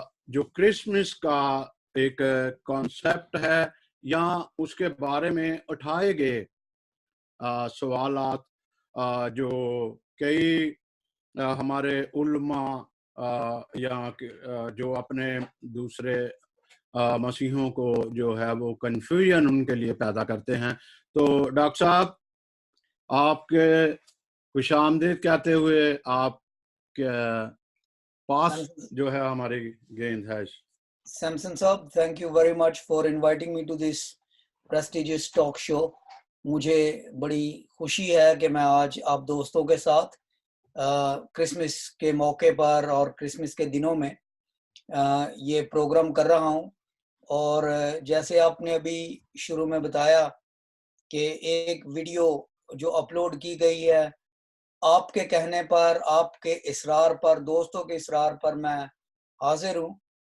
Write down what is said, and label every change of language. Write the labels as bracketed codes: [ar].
[hi] जो क्रिसमस का एक कॉन्सेप्ट है या उसके बारे में उठाए गए सवालात जो कई हमारे उल्मा या जो अपने दूसरे मसीहों को जो है वो कन्फ्यूजन उनके लिए पैदा करते हैं। तो डॉक्टर साहब आपके खुश आमदीद कहते हुए आप पास जो है हमारी गेंद है। [en] Samson साहब, thank you very much for inviting me to this prestigious talk show. [hi] मुझे बड़ी खुशी है कि मैं आज आप दोस्तों के साथ क्रिसमस के मौके पर और क्रिसमस के दिनों में ये प्रोग्राम कर रहा हूँ। और जैसे आपने अभी शुरू में बताया कि एक वीडियो जो अपलोड की गई है, आपके कहने पर, आपके इसरार पर, दोस्तों के इसरार पर मैं हाजिर हूँ।